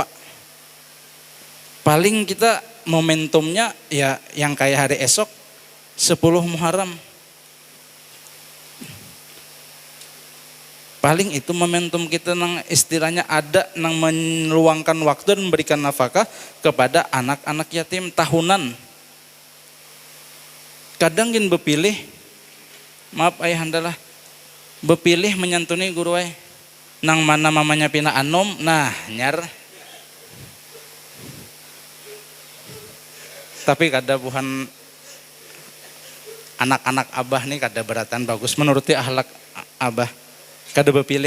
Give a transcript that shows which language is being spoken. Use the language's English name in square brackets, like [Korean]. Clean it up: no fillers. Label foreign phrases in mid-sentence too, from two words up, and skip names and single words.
[Indonesian] Paling kita momentumnya ya yang kayak hari esok 10 Muharram. Paling itu momentum kita nang istilahnya ada nang meluangkan waktu dan memberikan nafkah kepada anak-anak yatim tahunan. [Banjar] Kadang gin bepilih, maaf ayahandalah, bepilih menyantuni guru ay. Nang mana mamanya pina anom, nah nyar. Tapi kada buhan anak-anak abah nih kada beratan bagus menuruti akhlak abah.